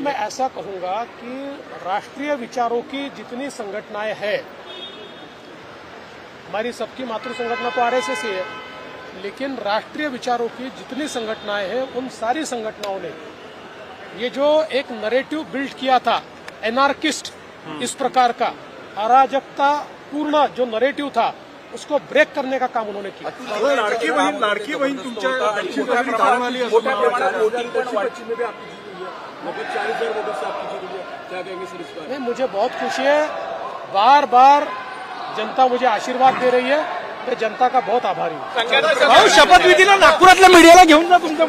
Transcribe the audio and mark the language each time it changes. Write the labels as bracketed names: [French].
[Hindi] मैं ऐसा कहूंगा कि राष्ट्रीय विचारों की जितनी संगठनाएं हैं, हमारी सबकी मातृ संगठना तो आरएसएस ही है, लेकिन राष्ट्रीय विचारों की जितनी संगठनाएं हैं उन सारी संगठनाओं ने ये जो एक नरेटिव बिल्ड किया था, एनार्किस्ट इस प्रकार का अराजकता पूर्ण जो नरेटिव था, उसको ब्रेक करने का काम उन्होंने किया। [Marathi] लाडकी बहीण तुमच्या मोठ्या प्रमाणात वोटिंग पण वाढ- [Hindi] नहीं, मुझे बहुत खुशी है। बार बार जनता मुझे आशीर्वाद दे रही है। मैं जनता का बहुत आभारी हूँ। [Marathi] शपथविधीला नागपुरातल्या मीडियाला घेऊन जा तुमच्या